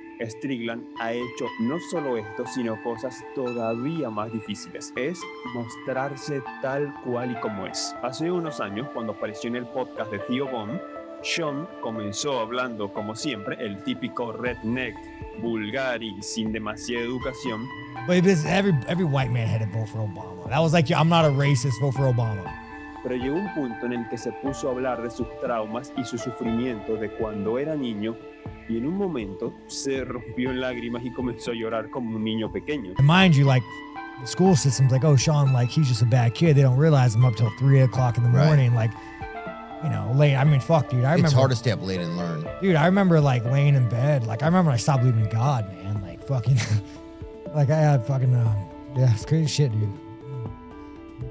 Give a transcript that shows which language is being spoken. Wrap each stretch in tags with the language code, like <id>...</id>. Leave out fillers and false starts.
<es>Strickland ha hecho no solo esto, sino cosas todavía más difíciles. Es mostrarse tal cual y como es. Hace unos años, cuando apareció en el podcast de Theo Von, Sean comenzó hablando, como siempre, el típico redneck, vulgar y sin demasiada educación.</es> <en>But every white man had to vote for Obama. That was like, I'm not a racist, vote for Obama.</en> <es>Pero llegó un punto en el que se puso a hablar de sus traumas y su sufrimiento de cuando era niño, y en un momento se rompió en lágrimas y comenzó a llorar como un niño pequeño.</es> <en>And mind you, like, the school system's like, oh, Sean, like, he's just a bad kid. They don't realize I'm up till 3 o'clock in the morning. Like, you know, late. I mean, fuck, dude. I remember. It's hard to stay up late and learn. Dude, I remember, like, laying in bed. Like, I remember I stopped believing in God, man. Like, fucking, like, I had fucking, yeah, it's crazy shit, dude.</en>